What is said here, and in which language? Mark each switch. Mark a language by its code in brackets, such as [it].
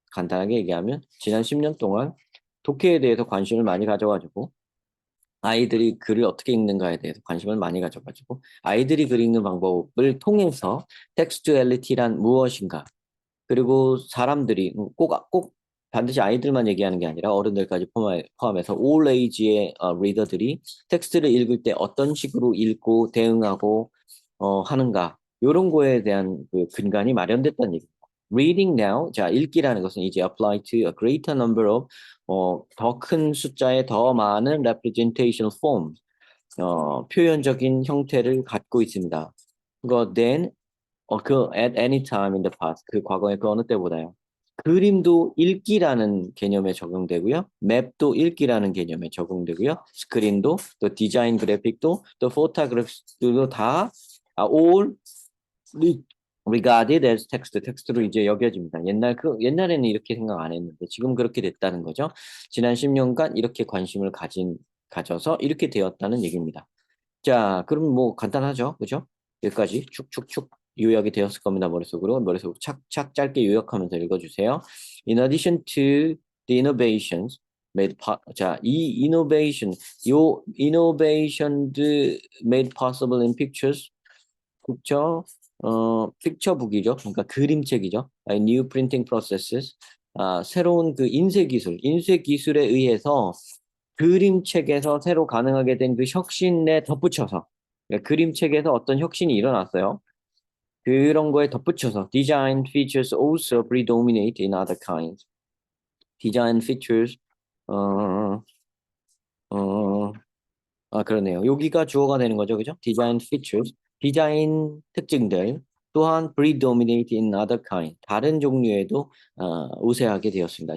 [ko] 간단하게 얘기하면 지난 10년 동안 독해에 대해서 관심을 많이 가져가지고 아이들이 글을 어떻게 읽는가에 대해서 관심을 많이 가져가지고 아이들이 글 읽는 방법을 통해서 텍스튜얼리티란 무엇인가, 그리고 사람들이 꼭 반드시 아이들만 얘기하는 게 아니라 어른들까지 포함해서 all age의 리더들이 텍스트를 읽을 때 어떤 식으로 읽고 대응하고 하는가, 이런 거에 대한 그 근간이 마련됐다는 얘기입니다. [en] Reading now, [ko] 자, 읽기라는 것은 이제 [en] apply to a greater number of [ko] 더 큰 숫자의 더 많은 [en] representational forms, [ko] 표현적인 형태를 갖고 있습니다. 그거 [en] then at any time in the past, [ko] 그 과거의 그 어느 때보다요. 그림도 읽기라는 개념에 적용되고요. 맵도 읽기라는 개념에 적용되고요. 스크린도, 또 디자인 그래픽도, 또 포토그래프도 다 [en] all regarded as text, [ko] 텍스트로 이제 여겨집니다. 옛날에는 이렇게 생각 안 했는데 지금 그렇게 됐다는 거죠. 지난 10년간 이렇게 관심을 가져서 이렇게 되었다는 얘기입니다. 자, 그럼 뭐 간단하죠. 그죠? 여기까지 축축축 요약이 되었을 겁니다. 머릿속으로 착착 짧게 요약하면서 읽어주세요. [en] In addition to the innovations 자, 이 innovation, 요 innovations made possible in pictures, 그쵸? [ko] 픽처북이죠. 그러니까 그림책이죠. [en] New printing processes, [ko] 새로운 그 인쇄 기술에 의해서 그림책에서 새로 가능하게 된 그 혁신에 덧붙여서, 그러니까 그림책에서 어떤 혁신이 일어났어요. 그런 거에 덧붙여서 [en] design features also predominate in other kinds. [ko] design features 어, 어, 그러네요. 여기가 주어가 되는 거죠. 그죠? design features, 디자인 특징들 또한 [en] predominate in other kind, [ko] 다른 종류에도 우세하게 되었습니다.